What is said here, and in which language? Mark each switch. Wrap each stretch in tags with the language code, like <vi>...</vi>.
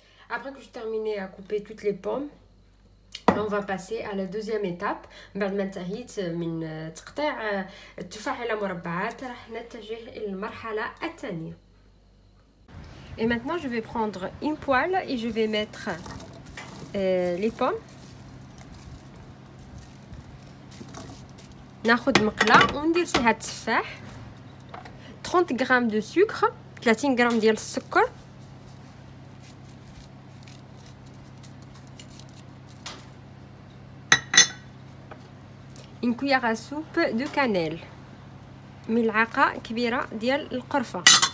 <fr>Après que j'ai terminé à couper toutes les pommes, on va passer à la deuxième étape.</fr> <ar>بعد ما انتهيت من تقطيع التفاح إلى مربعات راح نتجه إلى المرحلة الثانية.</ar> <fr>Et maintenant je vais prendre une poêle et je vais mettre les pommes.</fr> <ar>ناخذ مقلة وندير فيها التفاح. 30 غرام</ar> <fr>de sucre,</fr> <ar>30 غرام ديال السكر.</ar> <fr>une cuillère à soupe de cannelle.</fr> <ar>ملعقة كبيرة ديال القرفة.</ar>